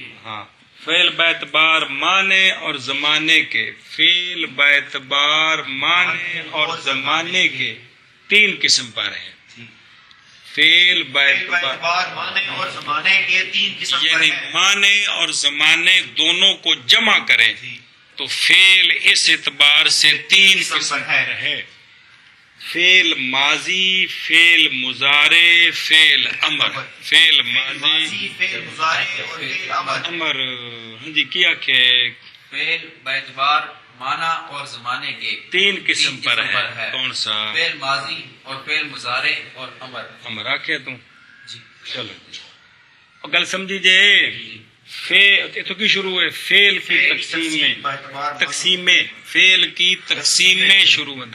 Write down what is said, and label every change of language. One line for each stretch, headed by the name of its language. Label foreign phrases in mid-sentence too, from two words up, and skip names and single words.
Urdu: ہاں، فعل با اعتبار معنی اور زمانے کے، فعل با اعتبار معنی اور زمانے کے 3 قسم پر ہیں۔ فعل با اعتبار معنی اور زمانے کے 3 قسم پر یعنی ہیں۔ معنی اور زمانے دونوں کو جمع کریں تو فعل اس اعتبار سے 3 قسم پر ہے۔ فعل ماضی، فعل مضارع، فعل امر۔ فعل ماضی، فعل مضارع اور فعل امر۔ امر، ہاں جی، کیا کہ فعل با اعتبار معنی اور زمانے کے 3 قسم پر ہے۔ کون سا؟ فعل ماضی اور فعل مضارع اور امر۔ امر آکھے تم چلو اور
Punjabi: گل سمجھی جے،
Urdu: تو کی شروع ہے فعل کی تقسیم میں فعل کی تقسیم میں شروع ہے۔